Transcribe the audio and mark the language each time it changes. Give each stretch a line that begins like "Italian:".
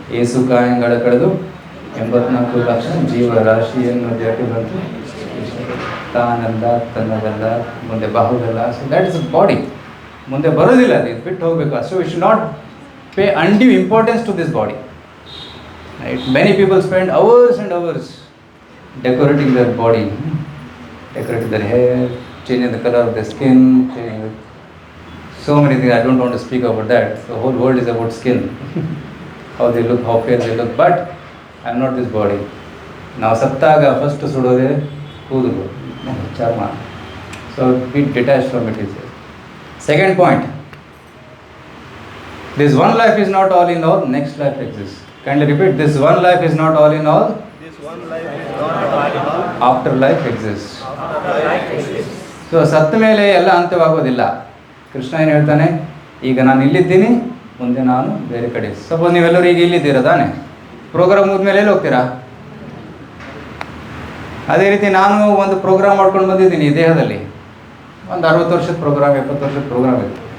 Kannada: ಏಸು ಕಾಯಂಗಳ ಕಳೆದು 84 ಲಕ್ಷ ಜೀವರಾಶಿಯನ್ನು ದಾಟಿ ಬಂತು. ತಾನಲ್ಲ, ತನ್ನದಲ್ಲ, ಮುಂದೆ ಬಾಹುದಲ್ಲ.
English: So that is body.
Kannada: ಮುಂದೆ ಬರೋದಿಲ್ಲ, ಅದು ಬಿಟ್ಟು ಹೋಗಬೇಕು.
English: So we should not pay undue importance to this body, right. Many people spend hours and hours decorating their body, decorating their hair, changing the color of their skin, changing so many things. I don't want to speak about that. The whole world is about skin, how they look, how fair they look. But I am not this body.
Kannada: ನಾವು ಸತ್ತಾಗ first ಸುಡೋದೇ ಕೂದಲು, ಚರ್ಮ.
English: So be detach from it. Is second point. This one life is not all in all, next life exists. Kindly repeat, this one life is not all in all, after life exists.
Kannada: So ಸತ್ತ ಮೇಲೆ ಎಲ್ಲ ಅಂತ್ಯವಾಗೋದಿಲ್ಲ. ಕೃಷ್ಣ ಏನು ಹೇಳ್ತಾನೆ, ಈಗ ನಾನು ಇಲ್ಲಿದ್ದೀನಿ, ಮುಂದೆ ನಾನು ಬೇರೆ ಕಡೆ. ಸಪೋಸ್ ನೀವೆಲ್ಲರೂ ಈಗ ಇಲ್ಲಿದ್ದೀರಾ ತಾನೆ, ಪ್ರೋಗ್ರಾಮ್ ಮುಗಿದ್ಮೇಲೆ ಎಲ್ಲಿ ಹೋಗ್ತೀರಾ? ಅದೇ ರೀತಿ ನಾನು ಒಂದು ಪ್ರೋಗ್ರಾಮ್ ಮಾಡ್ಕೊಂಡು ಬಂದಿದ್ದೀನಿ ಈ ದೇಹದಲ್ಲಿ. ಒಂದು 60 ವರ್ಷದ ಪ್ರೋಗ್ರಾಮ್, 70 ವರ್ಷದ ಪ್ರೋಗ್ರಾಮ್ ಇದೆ.